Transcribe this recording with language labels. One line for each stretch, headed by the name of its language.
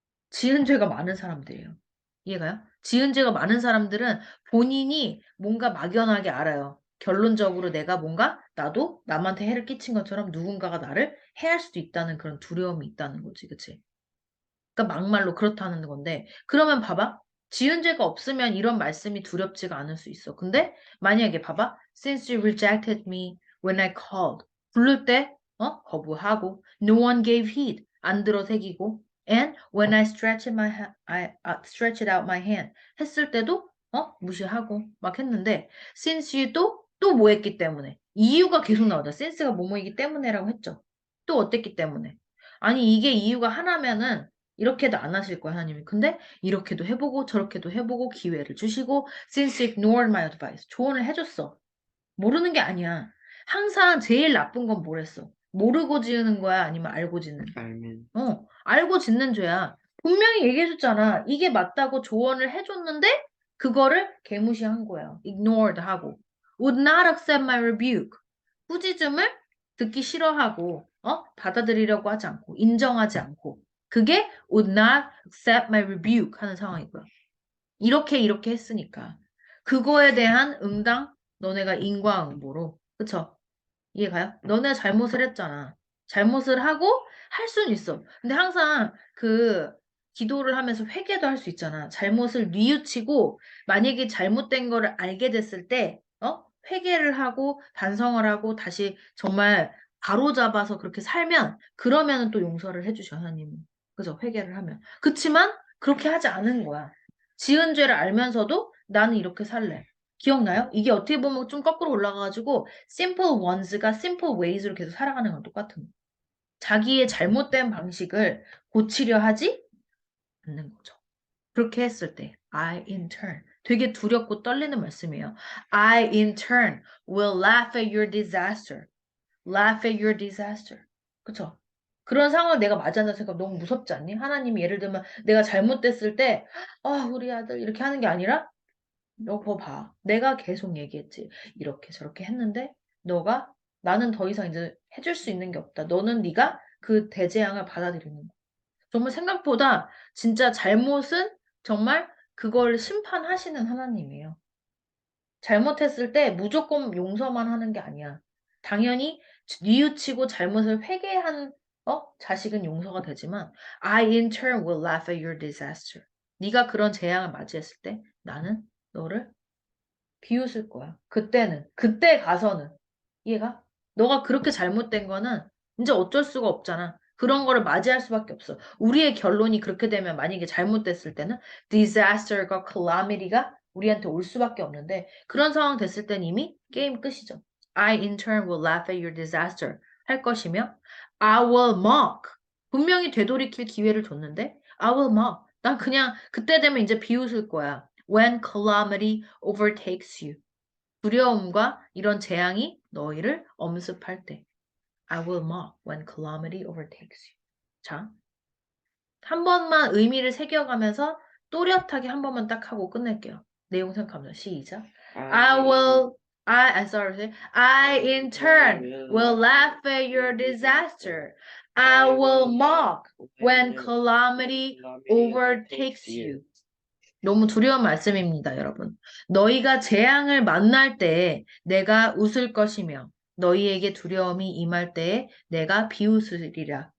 Korean: 지은 죄가 많은 사람들이에요. 이해가요? 지은 죄가 많은 사람들은 본인이 뭔가 막연하게 알아요. 결론적으로 내가 뭔가 나도 남한테 해를 끼친 것처럼 누군가가 나를 해할 수도 있다는 그런 두려움이 있다는 거지, 그치? 그러니까 막말로 그렇다는 건데, 그러면 봐봐. 지은 죄가 없으면 이런 말씀이 두렵지가 않을 수 있어. 근데 만약에 봐봐.
English: Since you rejected me when I called.
Korean: 부를 때, 거부하고.
English: No one gave heed.
Korean: 안 들어 새기고.
English: And when I stretched stretched out my hand.
Korean: 했을 때도, 무시하고 막 했는데, since you 또 뭐 했기 때문에. 이유가 계속 나오죠. since가 뭐뭐이기 때문에라고 했죠. 또 어땠기 때문에. 아니, 이게 이유가 하나면은 이렇게도 안 하실 거예요, 하나님이. 근데 이렇게도 해보고 저렇게도 해보고 기회를 주시고
English: since you ignored my advice.
Korean: 조언을 해줬어. 모르는 게 아니야. 항상 제일 나쁜 건 뭐랬어? 모르고 지으는 거야? 아니면 알고 짓는 거야?
English: Amen.
Korean: 알고 짓는 죄야. 분명히 얘기해줬잖아. 이게 맞다고 조언을 해줬는데 그거를 개무시한 거야. ignored 하고.
English: would not accept my rebuke.
Korean: 꾸짖음을 듣기 싫어하고 받아들이려고 하지 않고 인정하지 않고 그게
English: would not accept my rebuke
Korean: 하는 상황이고요. 이렇게 했으니까 그거에 대한 응당 너네가 인과응보로 그쵸? 이해가요? 너네 잘못을 했잖아. 잘못을 하고 할 수는 있어. 근데 항상 그 기도를 하면서 회개도 할 수 있잖아. 잘못을 뉘우치고 만약에 잘못된 거를 알게 됐을 때 회개를 하고 반성을 하고 다시 정말 바로잡아서 그렇게 살면 그러면은 또 용서를 해주셔 하나님은. 그죠? 회개를 하면. 그치만 그렇게 하지 않은 거야. 지은 죄를 알면서도 나는 이렇게 살래. 기억나요? 이게 어떻게 보면 좀 거꾸로 올라가가지고 simple ones가 simple ways로 계속 살아가는 건 똑같은 거. 자기의 잘못된 방식을 고치려 하지 않는 거죠. 그렇게 했을 때 I in turn 되게 두렵고 떨리는 말씀이에요.
English: I in turn will laugh at your disaster. Laugh at your disaster. 그쵸?
Korean: 그런 상황을 내가 맞이한다 생각 너무 무섭지 않니? 하나님이 예를 들면 내가 잘못됐을 때 우리 아들 이렇게 하는 게 아니라 거 봐. 내가 계속 얘기했지. 이렇게 저렇게 했는데 너가 나는 더 이상 이제 해줄 수 있는 게 없다. 너는 네가 그 대재앙을 받아들이는 거야. 정말 생각보다 진짜 잘못은 정말 그걸 심판하시는 하나님이에요. 잘못했을 때 무조건 용서만 하는 게 아니야. 당연히 뉘우치고 잘못을 회개한 자식은 용서가 되지만
English: I in turn will laugh at your disaster.
Korean: 네가 그런 재앙을 맞이했을 때 나는 너를 비웃을 거야. 그때 가서는 이해가? 너가 그렇게 잘못된 거는 이제 어쩔 수가 없잖아. 그런 거를 맞이할 수밖에 없어. 우리의 결론이 그렇게 되면 만약에 잘못됐을 때는 disaster가 calamity가 우리한테 올 수밖에 없는데 그런 상황 됐을 땐 이미 게임 끝이죠.
English: I in turn will laugh at your disaster
Korean: 할 것이며
English: I will mock
Korean: 분명히 되돌이킬 기회를 줬는데 I will mock 난 그냥 그때 되면 이제 비웃을 거야.
English: When calamity overtakes you
Korean: 두려움과 이런 재앙이 너희를 엄습할 때.
English: I will mock when calamity overtakes you.
Korean: 자, 한 번만 의미를 새겨가면서 또렷하게 한 번만 딱 하고 끝낼게요. 내용 생각합니다. 시작.
English: I will, sorry. I in turn will laugh at your disaster. I will mock when calamity overtakes you.
Korean: 너무 두려운 말씀입니다, 여러분. 너희가 재앙을 만날 때에 내가 웃을 것이며 너희에게 두려움이 임할 때에 내가 비웃으리라.